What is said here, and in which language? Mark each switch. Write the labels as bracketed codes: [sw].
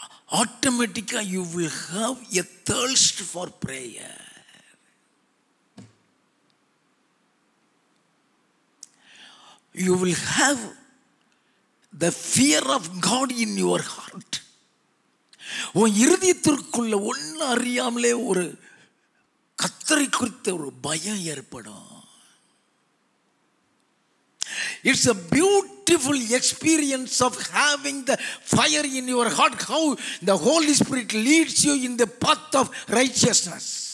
[en] Automatically you will have a thirst for prayer. You will have the fear of God in your heart. [ta] உன் இருதயத்திற்குள்ள ஒன்று அறியாமலே ஒரு கர்த்தரை குறித்த ஒரு பயம் ஏற்படும். [en] It's a beautiful experience of having the fire in your heart, how the Holy Spirit leads you in the path of righteousness.